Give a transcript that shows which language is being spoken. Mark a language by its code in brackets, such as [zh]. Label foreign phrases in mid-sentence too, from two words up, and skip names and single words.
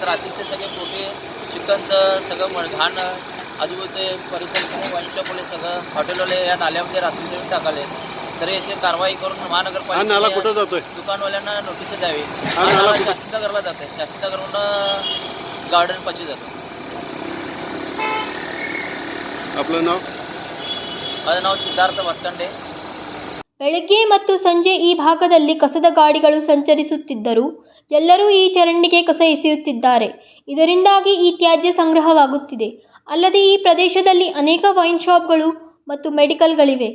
[mr] रात्रीचे सगळे पोटे चिकनचं सगळं घाण आजूबाजूचे परिसर वाईन शॉपवाले सगळं हॉटेलवाले या नाल्यामध्ये रात्रीचे टाकाले. तरी याची कारवाई करून हा नाला महानगरपालिका कुठं जातोय? दुकानवाल्यांना नोटीस द्यावी. हा नाला कुठं? शास्त्रीनगरला जाते. शास्त्रीनगरहून गार्डन पाशी जातो. आपलं नाव? माझं नाव ಸಿದ್ಧಾರ್ಥ ವರ್ತಂಡೆ. [kn] ಬೆಳಗ್ಗೆ ಮತ್ತು ಸಂಜೆ ಈ ಭಾಗದಲ್ಲಿ ಕಸದ ಗಾಡಿಗಳು ಸಂಚರಿಸುತ್ತಿದ್ದರೂ ಎಲ್ಲರೂ ಈ ಚರಂಡಿಗೆ ಕಸ ಎಸೆಯುತ್ತಿದ್ದಾರೆ. ಇದರಿಂದಾಗಿ ಈ ತ್ಯಾಜ್ಯ ಸಂಗ್ರಹವಾಗುತ್ತಿದೆ. ಅಲ್ಲದೆ ಈ ಪ್ರದೇಶದಲ್ಲಿ ಅನೇಕ ವೈನ್ ಶಾಪ್ಗಳು ಮತ್ತು ಮೆಡಿಕಲ್ಗಳಿವೆ.